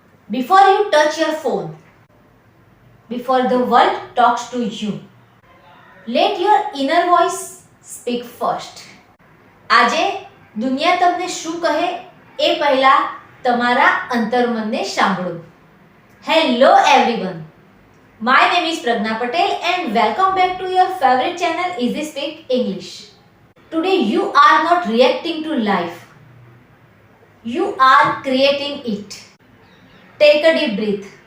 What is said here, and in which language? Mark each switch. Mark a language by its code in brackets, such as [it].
[en] Before you touch your phone, before the world talks to you, let your inner voice speak first. [gu] આજે દુનિયા તમને શું કહે એ પહેલા તમારા અંતર્મનને સાંભળો. [en] Hello everyone. My name is Pragna Patel and welcome back to your favorite channel Easy Speak English. Today you are not reacting to life. You are creating it. Take a deep breath.